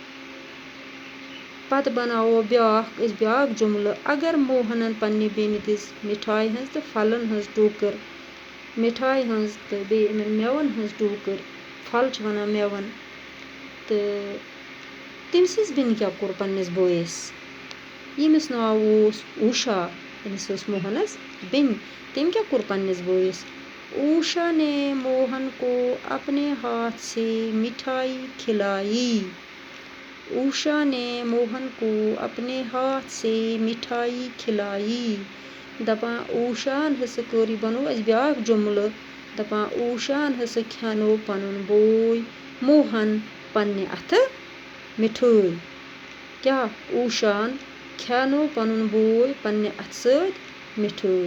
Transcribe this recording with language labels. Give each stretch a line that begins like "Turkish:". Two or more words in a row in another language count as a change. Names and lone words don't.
Kashmiri: پَتہٕ بَناوو أسۍ بیٛاکھ جُملہٕ اگر موہنن پنٛنہِ بیٚنہِ دِژ مِٹھایہِ ہٕنٛز تہٕ پھلَن ہٕنٛز ٹوکٕر مِٹھایہِ ہٕنٛز تہٕ بیٚیہِ یِمن مٮ۪وَن ہٕنٛز ٹوکٕر پھل چھِ وَنان مٮ۪وَن تہٕ تٔمۍ سٕنٛز بیٚنہِ کیٛاہ کوٚر پنٛنِس بٲیِس ییٚمِس ناو اوس اوٗشا أمِس ٲس موہنَس بیٚنہِ تٔمۍ کیٛاہ کوٚر پنٛنِس بٲیِس
Urdu: اوٗشا نے موہن کو اپنے ہاتھ سے مٹھائی کھلائی اوٗشا نے موہن کو اپنے ہاتھ سے مٹھائی کھلائی
Kashmiri: دَپان اوٗشاہن ہسا کٔر یہِ بَنوو اَسہِ بیٛاکھ جُملہٕ دَپان اوٗشاہن ہسا کھٮ۪نو پَنُن بوے موہن پنٛنہِ اَتھٕ مِٹھٲے کیٛاہ اوٗشاہن کھٮ۪نو پَنُن بوے پنٛنہِ اَتھٕ سۭتۍ مِٹھٲے